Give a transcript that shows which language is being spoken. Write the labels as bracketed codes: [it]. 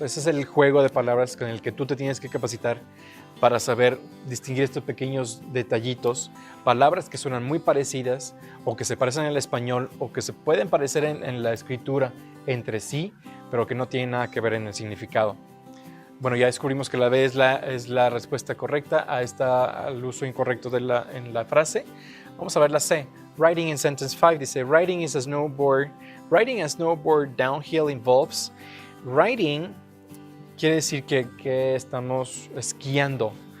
[es] Ese es el juego de palabras con el que tú te tienes que capacitar para saber distinguir estos pequeños detallitos, palabras que suenan muy parecidas o que se parecen en el español o que se pueden parecer en la escritura entre sí, pero que no tienen nada que ver en el significado. Bueno, ya descubrimos que la B es la respuesta correcta al uso incorrecto en la frase. Vamos a ver la C. [en] Riding in sentence 5 [es] dice, [en] riding a snowboard downhill involves. [es] Riding quiere decir que estamos esquiando.